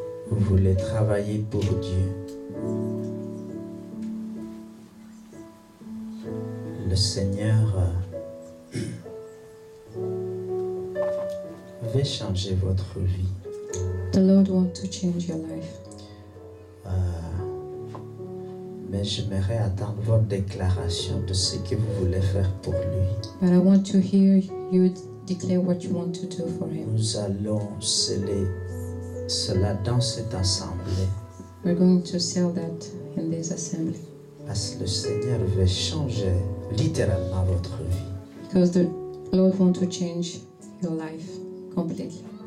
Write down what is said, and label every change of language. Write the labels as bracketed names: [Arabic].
[French] Vous voulez travailler pour Dieu? Le Seigneur veut changer votre vie. [English] The Lord wants to change your life. [French] Mais j'aimerais attendre votre déclaration de ce que vous voulez faire pour lui. [English] But I want to hear you declare what you want to do for him. [French] Nous allons sceller cela dans cette assemblée. [English] We're going to sell that in this assembly. [French] Parce que le Seigneur veut changer littéralement votre vie. [English] Because the Lord wants to change your life completely.